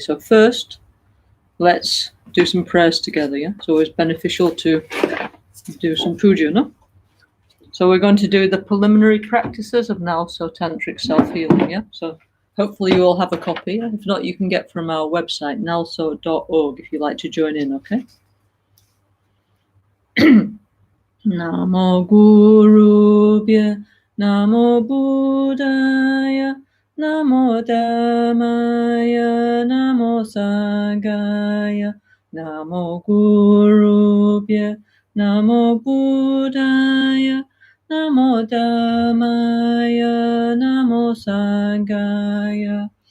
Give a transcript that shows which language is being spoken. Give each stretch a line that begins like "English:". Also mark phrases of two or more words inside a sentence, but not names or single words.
English: So first, let's do some prayers together. Yeah. It's always beneficial to do some puja, no? So we're going to do the preliminary practices of NgalSo Tantric Self-Healing. Yeah. So hopefully you all have a copy. If not, you can get from our website, ngalso.org, if you'd like to join in, okay?
Pali: Namo Gurubhya, Namo Buddhaya, Namo Dhammaya, Namo Sanghaya, Namo Gurubhya, Namo Buddhaya, Namo Dhammaya, Namo Sanghaya,